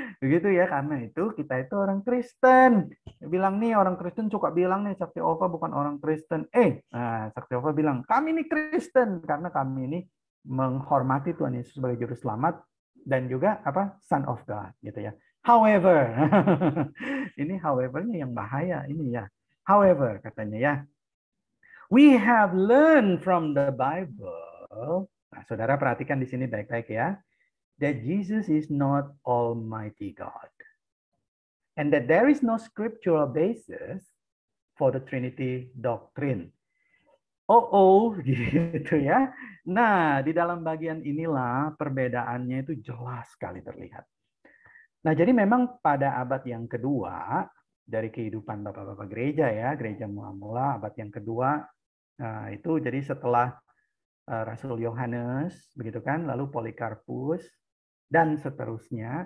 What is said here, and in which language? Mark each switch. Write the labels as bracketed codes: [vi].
[id] Begitu ya, karena itu kita itu orang Kristen. Bilang nih orang Kristen suka bilang nih Saksi Yehova bukan orang Kristen. Saksi Yehova bilang kami ini Kristen karena kami ini menghormati Tuhan Yesus sebagai juru selamat dan juga Son of God gitu ya. However, ini however-nya yang bahaya ini ya. [en] However [id] katanya ya, [en] we have learned from the Bible. [id] Nah, saudara perhatikan di sini baik-baik ya, [en] that Jesus is not Almighty God, and that there is no scriptural basis for the Trinity doctrine. [id] Gitu ya. Nah, di dalam bagian inilah perbedaannya itu jelas sekali terlihat. Nah, jadi memang pada abad yang kedua dari kehidupan bapak-bapak gereja ya, gereja mula-mula abad yang kedua, itu jadi setelah Rasul Yohanes, begitu kan, lalu Polikarpus, dan seterusnya.